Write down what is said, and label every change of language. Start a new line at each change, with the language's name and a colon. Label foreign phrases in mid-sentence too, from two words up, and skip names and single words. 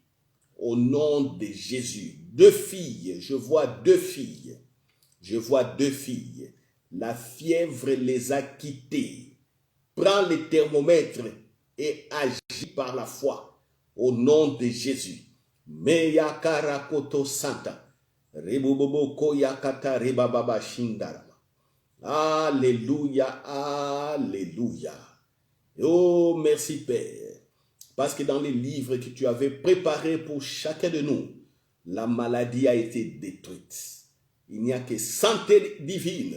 French: Au nom de Jésus. 2 filles, je vois 2 filles. Je vois 2 filles. La fièvre les a quittés. Prends les thermomètres et agis par la foi. Au nom de Jésus. Meya karakoto santa. Rebobobo koyakata rebababa shindara. Alléluia, alléluia. Oh, merci Père. Parce que dans les livres que tu avais préparés pour chacun de nous, la maladie a été détruite. Il n'y a que santé divine.